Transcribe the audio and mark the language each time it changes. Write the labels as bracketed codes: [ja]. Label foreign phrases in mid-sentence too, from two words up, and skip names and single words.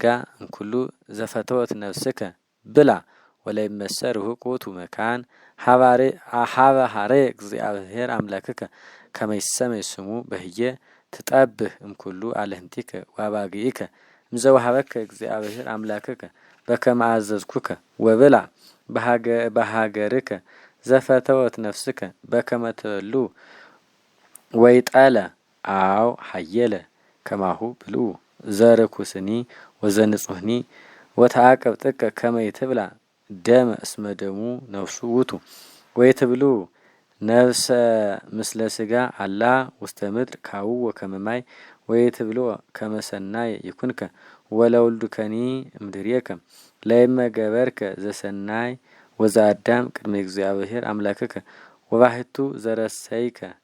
[gez] እምኩሉ ዘፈተወት ነፍስከ ብላ ወለይመሰ ርሑቅ ውእቱ መካን ሀበ ሐረ እግዚአብሔር አምላክከ ከመ ይሰመይ ስሙ በህየ ትጠብህ እምኩሉ አልህምቲከ ወአባግይከ እምዘወሃበከ እግዚአብሔር አምላክከ በከመ አዘዝኩከ ወብላ በሀገርከ ዘፈተወት ነፍስከ በከመ ትበልዑ ወይጠለ አው ሀየለ ከማሁ ብልዑ ዘርኩስኒ ወዘንጹህኒ ወተአቀብ ጥቀ ከመ ይትብላ ደመ እስመ ደሙ ነፍሱ ውእቱ ወይትብሉ ነፍሰ ምስለ ስጋ አላ ውስተ ምድር ካው ወከመ ማይ ወይትብሉ ከመ ሰናይ ይኩንከ ወለውልዱከኒ እምድሬከ ለእመ ገበርከ ዘሰናይ ወዘአዳም ቅድመ እግዚአብሔር አምላክከ ወባሕቱ ዘረሰይከ